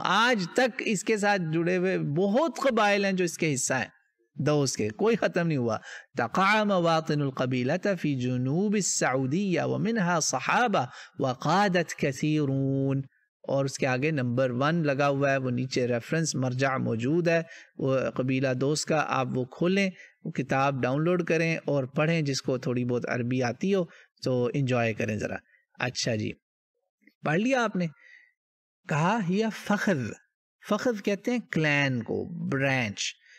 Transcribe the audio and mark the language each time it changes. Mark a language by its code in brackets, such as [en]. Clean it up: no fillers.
[ur] آج تک اس کے ساتھ جڑے ہوئے بہت قبائل ہیں جو اس کے حصہ ہیں، دوس کے، کوئی ختم نہیں ہوا. [ar] تقع مواطن القبیلة في جنوب السعودية ومنها صحابة وقادت كثيرون. [ur] اور اس کے آگے نمبر 1 لگا ہوا ہے، وہ نیچے ریفرنس مرجع موجود ہے وہ قبیلہ دوس کا. آپ وہ کھولیں، وہ کتاب ڈاؤن لوڈ کریں اور پڑھیں. جس کو تھوڑی بہت عربی آتی ہو تو انجوائے کریں ذرا. اچھا جی، پڑھ لیا آپ نے. کہا ہی فخذ، فخذ کہتے ہیں کلین کو، برانچ.